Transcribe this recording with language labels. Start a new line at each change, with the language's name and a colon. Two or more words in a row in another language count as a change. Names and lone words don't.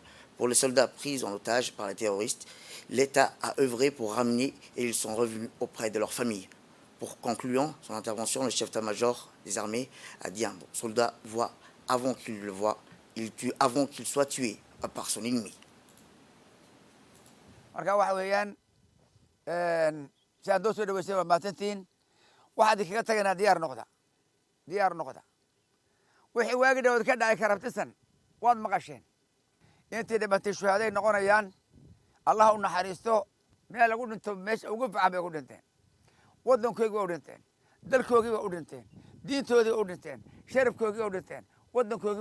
French: Pour les soldats pris en otage par les terroristes, l'État a œuvré pour ramener et ils sont revenus auprès de leurs familles. Pour concluant son intervention, le chef d'état-major des armées a dit: un soldat voit avant qu'il le voie, il tue avant qu'il soit tué par son ennemi.
Somali: si aad noo soo dhaweysay waa mahadsantihiin waxaad kaga tagaynaa diyaar noqda wixii waagi dhawood ka dhacay karabtisan waad maqasheen intii dhimatay shuhaaday noqonayaan allah u naxariisto meel lagu dhinto meesha ugu fiican bay ku dhinteen waddankoogii ba u dhinteen dalkoogii ba u dhinteen diintoodii ba u dhinteen sharafkoogii ba u dhinteen waddankoogii